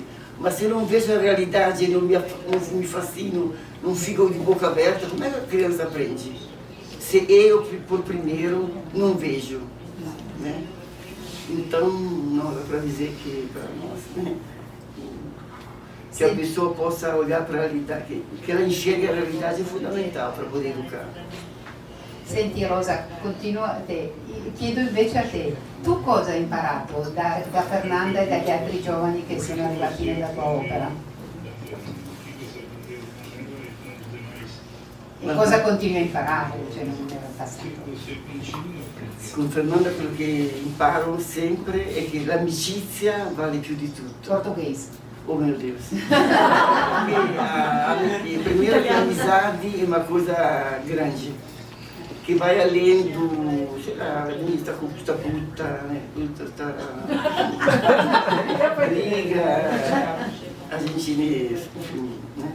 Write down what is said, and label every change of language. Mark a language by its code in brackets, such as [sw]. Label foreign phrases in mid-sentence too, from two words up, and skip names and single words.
[pt] Mas se eu não vejo a realidade, não me fascino, não fico de boca aberta, como é que a criança aprende? Se eu, por primeiro, não vejo, né? Então, não dá para dizer que para nós, né, que a pessoa possa olhar para a realidade, que ela enxergue a realidade é fundamental para poder educar. [it] Senti Rosa, continuo a te, chiedo invece a te, tu cosa hai imparato da Fernanda e dagli altri giovani che sono arrivati nella tua opera? E cosa continui a imparare? Cioè, non era passato. Com Fernanda, quello che imparo sempre è che l'amicizia vale più di tutto. Portoghese. [pt] Oh meu Deus! Porque primeiro que a amizade é uma coisa grande, que vai além do sei lá, a gente está puta, né? Puta, briga, a gente, enfim, né?